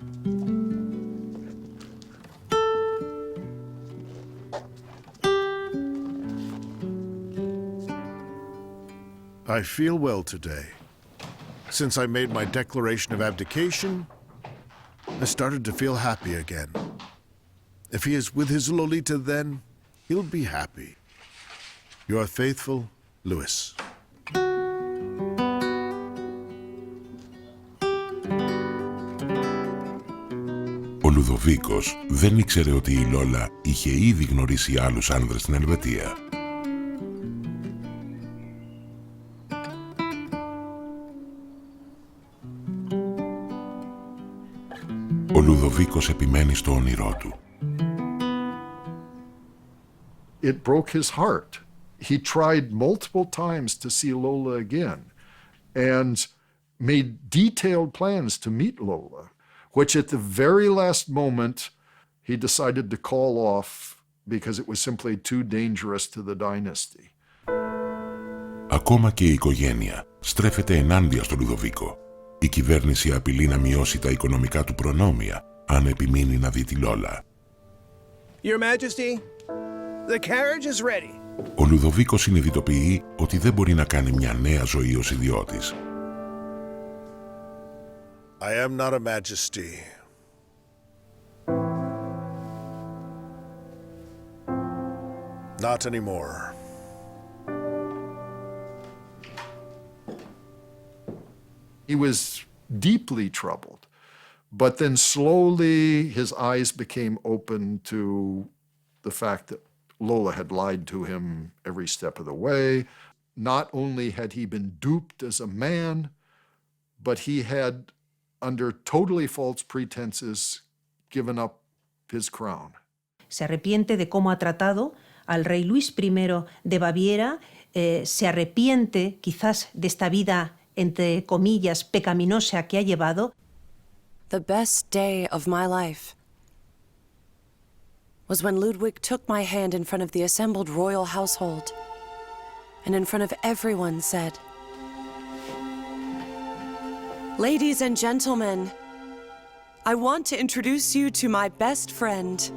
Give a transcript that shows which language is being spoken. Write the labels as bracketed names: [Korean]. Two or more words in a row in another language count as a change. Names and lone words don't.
[English] I feel well today. Since I made my declaration of abdication, I started to feel happy again. If he is with his Lolita then, he'll be happy. Your faithful, Louis. [Greek] Ο Λουδοβίκος δεν ήξερε ότι η Λόλα είχε ήδη γνωρίσει άλλους άνδρες στην Ελβετία. Ο Λουδοβίκος επιμένει στο όνειρό του. [English] It broke his heart. He tried multiple times to see Lola again and made detailed plans to meet Lola, which at the very last moment he decided to call off because it was simply too dangerous to the dynasty. [Greek] Ακόμα και η οικογένεια στρέφεται ενάντια στο Λουδοβίκο. Η κυβέρνηση απειλεί να μειώσει τα οικονομικά του προνόμια αν επιμείνει να δει τη Λόλα. [English] Your Majesty, the carriage is ready. [Greek] Ο Λουδοβίκος συνειδητοποιεί ότι δεν μπορεί να κάνει μια νέα ζωή ως ιδιώτης. [English] I am not a majesty. Not anymore. He was deeply troubled, but then slowly his eyes became open to the fact that Lola had lied to him every step of the way. Not only had he been duped as a man, but he had, under totally false pretenses, given up his crown. [Spanish] Se arrepiente de cómo ha tratado al rey Luis I de Baviera, se arrepiente quizás de esta vida, entre comillas, pecaminosa que ha llevado. [English] The best day of my life was when Ludwig took my hand in front of the assembled royal household and in front of everyone said, "Ladies and gentlemen, I want to introduce you to my best friend."